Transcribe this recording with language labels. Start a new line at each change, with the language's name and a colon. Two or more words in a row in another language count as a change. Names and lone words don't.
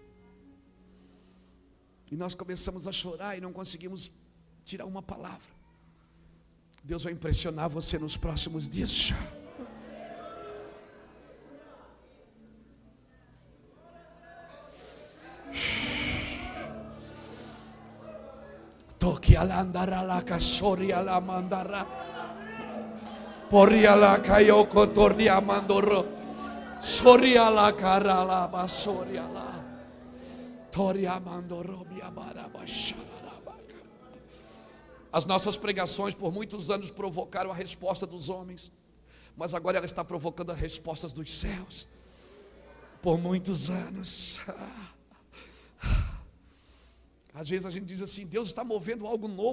Portuguese: E nós começamos a chorar e não conseguimos tirar uma palavra. Deus vai impressionar você nos próximos dias. Toque alandara la casori ala mandara. Poria la kayoko toria mandoro. Soria la cara la basoria la. Toria mandoro biabara bashara. As nossas pregações por muitos anos provocaram a resposta dos homens, mas agora ela está provocando as respostas dos céus. Por muitos anos. Às vezes a gente diz assim: Deus está movendo algo novo.